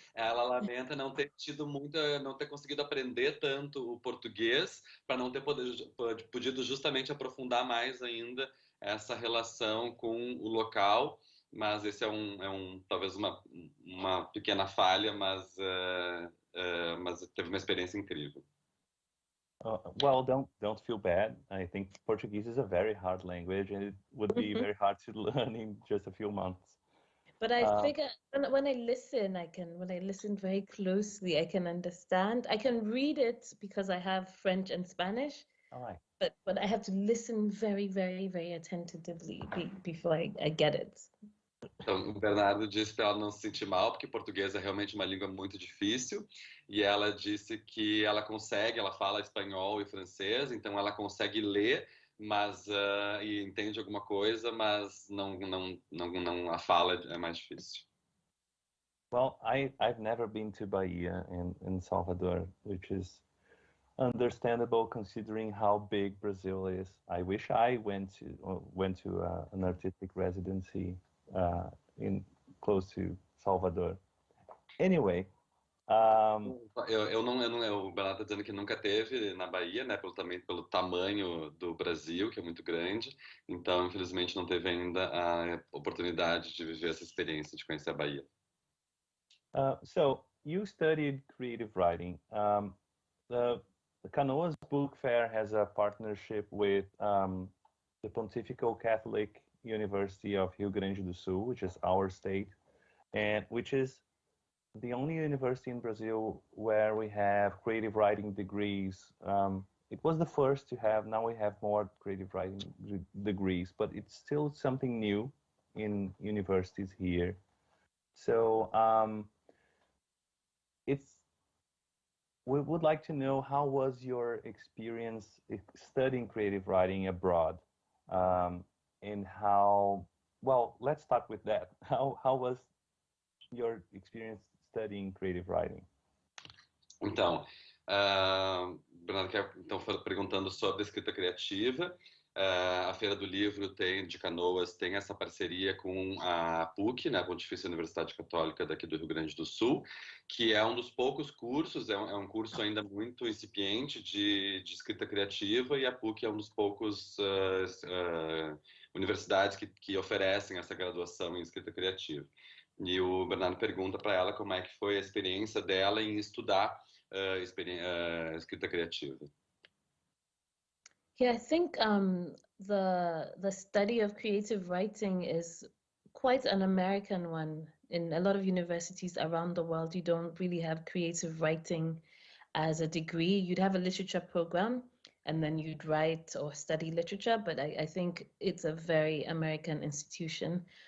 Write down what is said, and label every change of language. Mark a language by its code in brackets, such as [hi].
[pt] Ela lamenta não ter não ter conseguido aprender tanto o português, para não ter podido justamente aprofundar mais ainda essa relação com o local. Mas esse talvez uma pequena falha, mas teve uma experiência incrível. [en] Well, don't feel bad. I think Portuguese is a very hard language, and it would be very hard to learn in just a few months. But I figure when I listen very closely, I can understand. I can read it because I have French and Spanish. All right. But I have to listen very, very, very attentively before I get it. [pt] Então, o Bernardo disse para ela não se sentir mal, porque português é realmente uma língua muito difícil, e ela disse que ela fala espanhol e francês, então ela consegue ler, mas e entende alguma coisa, mas não a fala é mais difícil. [en] Well, I've never been to Bahia in Salvador, which is understandable considering how big Brazil is. I wish I went to an artistic residency in close to Salvador. Anyway, [pt] o Bernardo está dizendo que nunca teve na Bahia, né, pelo tamanho do Brasil, que é muito grande, então infelizmente não teve ainda a oportunidade de viver essa experiência de conhecer a Bahia. [en] So you studied creative writing. The Canoas Book Fair has a partnership with the Pontifical Catholic University of Rio Grande do Sul, which is our state, and which is the only university in Brazil where we have creative writing degrees. It was the first to have, now we have more creative writing degrees, but it's still something new in universities here. So we would like to know, how was your experience studying creative writing abroad? And how, well, let's start with that. How was your experience studying creative writing? [pt] Então, Bernardo então foi perguntando sobre a escrita criativa. A Feira do Livro de Canoas tem essa parceria com a PUC, né, a Pontifícia Universidade Católica daqui do Rio Grande do Sul, que é um dos poucos cursos, é um curso ainda muito incipiente de escrita criativa, e a PUC é um dos poucos universidades que oferecem essa graduação em escrita criativa. E o Bernardo pergunta para ela como é que foi a experiência dela em estudar escrita criativa. [en] Yeah, I think the study of creative writing is quite an American one. In a lot of universities around the world, you don't really have creative writing as a degree. You'd have a literature program, and then you'd write or study literature, but I think it's a very American institution.